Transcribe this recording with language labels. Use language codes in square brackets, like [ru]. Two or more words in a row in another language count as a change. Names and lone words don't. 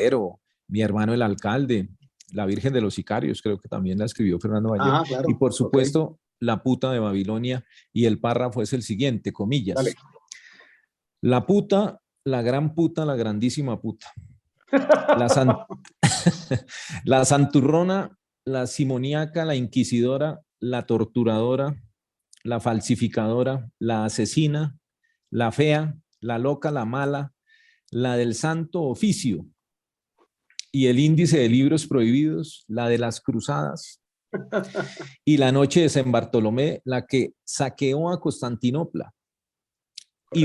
[es] Desbarrancadero, Mi hermano el alcalde, La Virgen de los Sicarios, creo que también la escribió Fernando Vallejo. Ajá, Y claro. por Ok, supuesto, La puta de Babilonia, y el párrafo es el siguiente, dale. comillas. La puta, la gran puta, la grandísima puta. La, san... la santurrona, la simoníaca, la inquisidora, la torturadora, la falsificadora, la asesina, la fea, la loca, la mala, la del santo oficio y el índice de libros prohibidos, la de las cruzadas y la noche de San Bartolomé, la que saqueó a Constantinopla y